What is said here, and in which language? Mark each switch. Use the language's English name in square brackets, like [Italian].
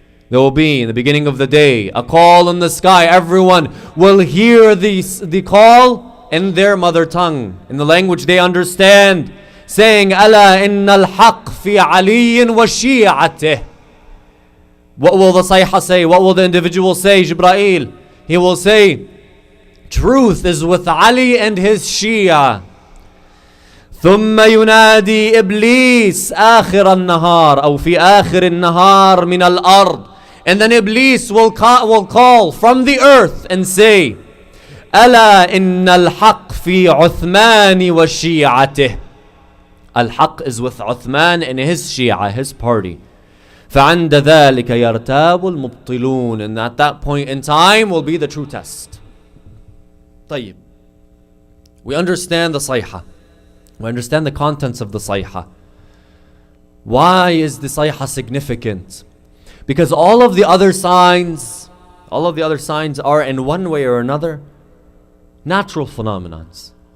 [English] There will be, in the beginning of the day, a call in the sky. Everyone will hear the call in their mother tongue, in the language they understand, saying, ألا إن الحق في علي وشيعته. What will the sayha say? What will the individual say? Jibreel, he will say, truth is with Ali and his Shia. [Arabic] ثم ينادي إبليس آخر النهار أو في آخر النهار من الأرض. [English] And then Iblis will call from the earth and say, ألا إن الحق في عثمان وشيعته. Al-Haq is with Uthman and his Shia, his party. [Arabic] فعند ذلك يرتاب المبطلون. [English] And at that point in time will be the true test. [Arabic] طيب. [English] We understand the sayha. We understand the contents of the sayha. Why is the sayha significant? Because all of the other signs are in one way or another natural phenomenons.